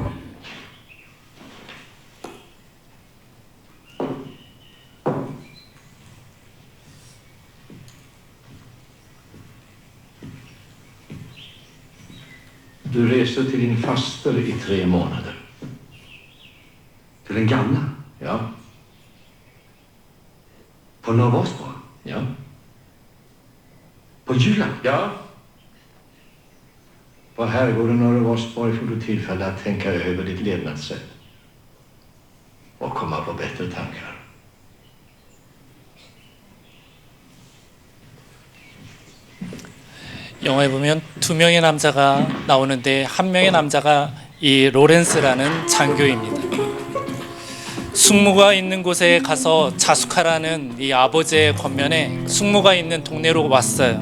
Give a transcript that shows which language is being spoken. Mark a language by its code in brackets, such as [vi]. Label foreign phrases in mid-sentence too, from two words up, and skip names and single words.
[da] Du reser til din faster i 3 måneder. Til den gamle? Ja, På Nordvårsborg? ja, På Jylland? ja. [sv] På herrgården Norrvårsborg får du tillfälle att tänka över ditt levnadssätt och komma på bättre tankar. [ko] 영화에 보면 2명의 남자가 나오는데 한 명의 남자가 이 로렌스라는 장교입니다. 숙모가 있는 곳에 가서 자숙하라는 이 아버지의 권면에 숙모가 있는 동네로 왔어요.